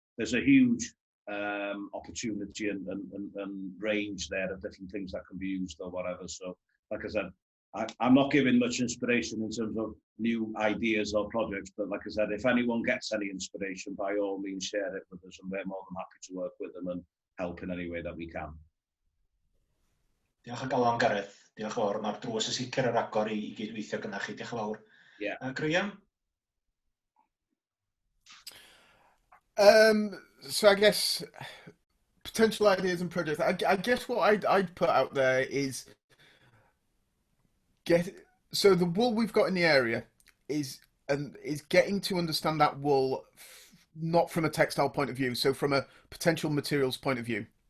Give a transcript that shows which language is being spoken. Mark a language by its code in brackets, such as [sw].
[en] There's a huge opportunity and range there of different things that can be used or whatever. So, like I said, I'm not giving much inspiration in terms of new ideas or projects, but like I said, if anyone gets any inspiration, by all means share it with us, and we're more than happy to work with them and help in any way that we can. [cy] Diolch o galon, Gareth. Diolch yn fawr. Mae'r drws y sicr yr agor i gydweithio gyda chi. Diolch yn fawr. [en] Yeah. Graham? So I guess potential ideas and projects. I guess what I'd put out there is so the wool we've got in the area is getting to understand that wool not from a textile point of view, so from a potential materials point of view.